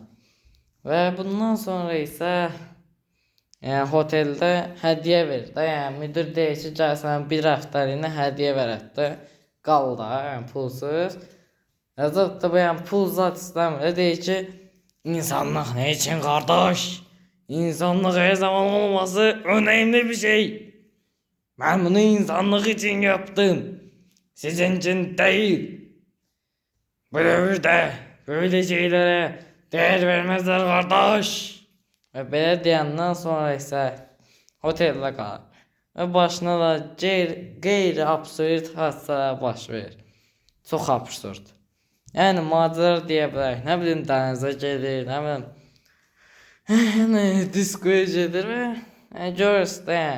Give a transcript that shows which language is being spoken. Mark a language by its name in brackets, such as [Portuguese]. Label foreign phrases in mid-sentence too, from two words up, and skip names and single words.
[Azerbaijani] Və bundan sonra isə hoteldə hədiyyə verir də. Yəni müdir deyir ki, gəl sənə bir həftəliyinə hədiyyə verək də. Qal da, yəni pulsuz. Rəcəb də yəni pul zat istəmir. Deyir ki, insanlıq nə üçün qardaş? [Turkish] İnsanlıq her zaman olması önemli bir şey. Ben bunu insanlık için yaptım. Sizin için değil. Bu devirde böyle şeylere değer vermezler kardeş. [Azerbaijani] Ve belə deyəndən sonra isə oteldə qalır. Və başına da qeyri-absurd hadisələr baş verir. Çox absurd. Yəni macəra deyə bilərik. Nə bilim dənizə gedir, nə bilim diskoya gedir və görürsün də yəni.